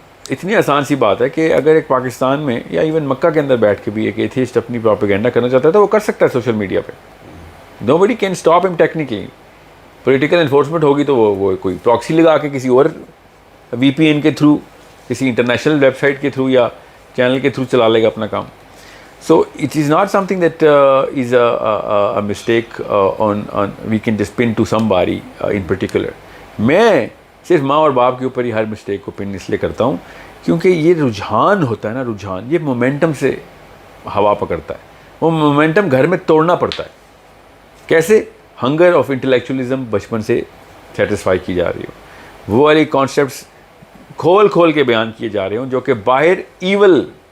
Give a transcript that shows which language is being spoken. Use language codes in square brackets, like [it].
[ur] اتنی آسان سی بات ہے کہ اگر ایک پاکستان میں یا ایون مکہ کے اندر بیٹھ کے بھی ایک ایتھیسٹ اپنی پروپیگنڈا کرنا چاہتا ہے تو وہ کر سکتا ہے سوشل میڈیا پہ. [en] Nobody can stop ہم technically. [ur] پولیٹیکل انفورسمنٹ ہوگی تو وہ کوئی پراکسی لگا کے کسی اور وی پی این کے تھرو, کسی انٹرنیشنل ویب سائٹ کے تھرو یا چینل کے تھرو چلا لے گا اپنا کام. [en] So it is not something that is a mistake we can just pin to somebody in particular. [ur] میں صرف ماں اور باپ کے اوپر ہی ہر مسٹیک کو پن اس لیے کرتا ہوں کیونکہ یہ رجحان ہوتا ہے نا, رجحان یہ مومنٹم سے ہوا پکڑتا ہے. وہ مومنٹم گھر میں توڑنا پڑتا ہے. کیسے؟ ہنگر آف انٹلیکچولیزم بچپن سے سیٹسفائی کی جا رہی ہو, وہ والی کانسیپٹس کھول کے بیان کیے جا رہے ہوں جو کہ باہر ایول